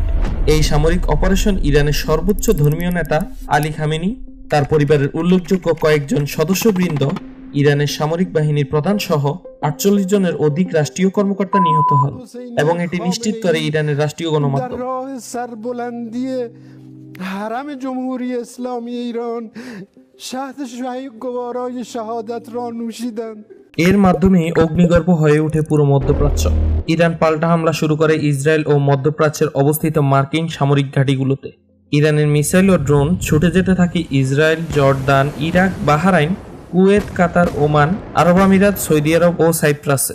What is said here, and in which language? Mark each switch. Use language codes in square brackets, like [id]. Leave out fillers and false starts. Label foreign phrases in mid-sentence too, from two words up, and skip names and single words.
[bn] এই সামরিক অপারেশন ইরানের সর্বোচ্চ ধর্মীয় নেতা আলী খামেনি, তার পরিবারের উল্লেখযোগ্য কয়েকজন সদস্যবৃন্দ, ইরানের সামরিক বাহিনীর প্রধান সহ 48 জনের অধিক রাষ্ট্রীয় কর্মকর্তা নিহত হন এবং এটি নিশ্চিত করে ইরানের রাষ্ট্রীয় গণমাধ্যম। [fa] حرم جمهوری اسلامی ایران شهد شهید گوارای شهادت را نوشیدند। [bn] এর মাধ্যমে অগ্নিগর্ভ হয়ে ওঠে পুরো মধ্যপ্রাচ্য। ইরান পাল্টা হামলা শুরু করে ইসরায়েল ও মধ্যপ্রাচ্যের অবস্থিত মার্কিন সামরিক ঘাঁটিগুলোতে। ইরানের মিসাইল ও ড্রোন ছুটে যেতে থাকে ইসরায়েল, জর্দান, ইরাক, বাহরাইন, কুয়েত, কাতার, ওমান, আরব আমিরাত, সৌদি আরব ও সাইপ্রাসে।